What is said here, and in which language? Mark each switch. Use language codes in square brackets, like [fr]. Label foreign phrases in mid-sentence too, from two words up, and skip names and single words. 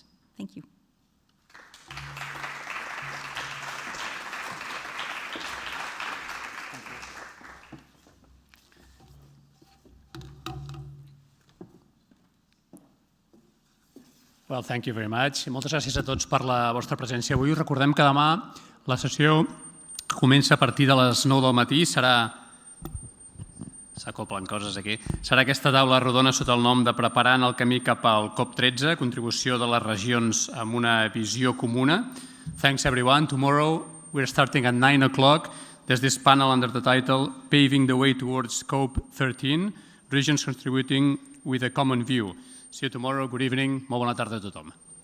[en] Thank you. Well, thank you very much. [ca] Moltes gràcies a tots per la vostra presència avui. Us recordem que demà la sessió que comença a partir de les 9 del matí serà... S'acoplen coses aquí. Serà aquesta taula rodona sota el nom de Preparant el camí cap al COP13, contribució de les regions amb una visió comuna. [en] Thanks everyone. Tomorrow we're starting at 9 o'clock. There's this panel under the title Paving the Way Towards COP13, Regions Contributing with a Common View. See you tomorrow. Good evening. [ca] Molt bona tarda a tothom.